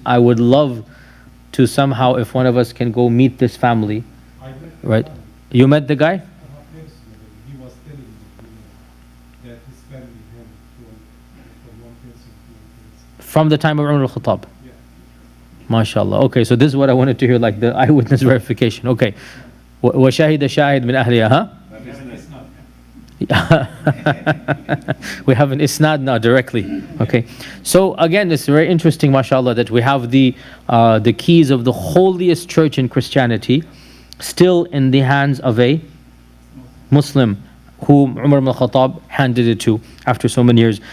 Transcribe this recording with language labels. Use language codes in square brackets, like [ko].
[en] I would love to somehow, if one of us can go meet this family, right? You met the guy? He was telling me that his family had from one person to one person. From the time of Umar Ibn Khattab. Yeah. MashaAllah. Okay, so this is what I wanted to hear, like the eyewitness verification. Okay. [ar] وَشَهِدَ شَاهِدْ مِنْ أَهْلِهَا, huh? [en] We have an isnad now directly. Okay, so again, it's very interesting, mashallah, that we have the keys of the holiest church in Christianity still in the hands of a Muslim whom Umar ibn Khattab handed it to after so many years.